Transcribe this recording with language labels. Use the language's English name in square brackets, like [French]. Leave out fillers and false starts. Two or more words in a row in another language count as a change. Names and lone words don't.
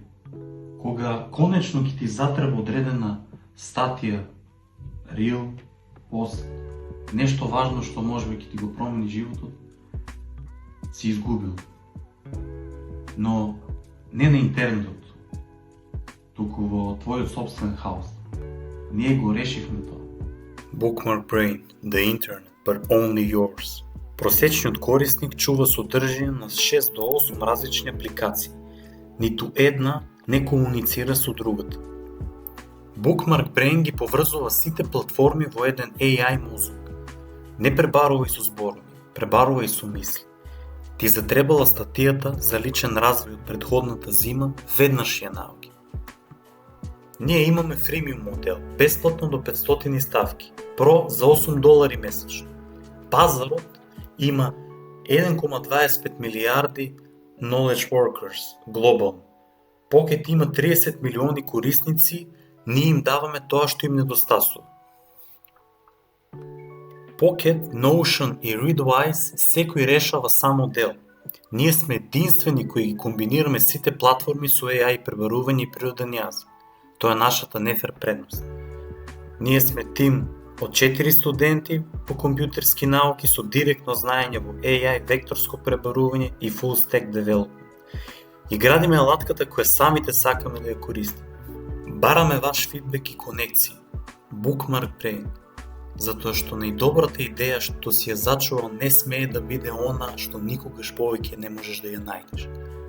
[Macedonian] Кога конечно ќе ти затреба одредена статија, рил, пост, нешто важно што можеби ќе ти го промени животот, си изгубил. Но не на интернетот, туку во твојот собствен хаос. Ние го решивме тоа. [English] Bookmark Brain, the internet, but only yours. [Macedonian] Просечниот корисник чува содржина на 6 до 8 различни апликации. Ниту една не комуницира со другата. Bookmark Brain ги поврзува сите платформи во еден AI мозок. Не пребарувај со зборови, пребарувај со мисли. Ти затребала статијата за личен развој од предходната зима, веднаш ја наоѓи. Ние имаме фримиум модел, бесплатно до 500 ставки, Про за $8 месечно. Пазарот има 1,25 милиарди [English] knowledge workers [Macedonian] глобално. Pocket има 30 милиони корисници, ние им даваме тоа што им недостасува. Pocket, Notion и Readwise секој решава само дел. Ние сме единствени кои ги комбинираме сите платформи со AI пребарување и природен јазик. Тоа е нашата нефер предност. Ние сме тим од 4 студенти по компјутерски науки со директно знаење во AI, векторско пребарување и [English] full stack development. [Macedonian] И градиме алатката која самите сакаме да ја користиме. Бараме ваш фидбек и конекции. Bookmark Brain. Затоа што најдобрата идеја што си ја зачувал не смее да биде она што никогаш повеќе не можеш да ја најдеш.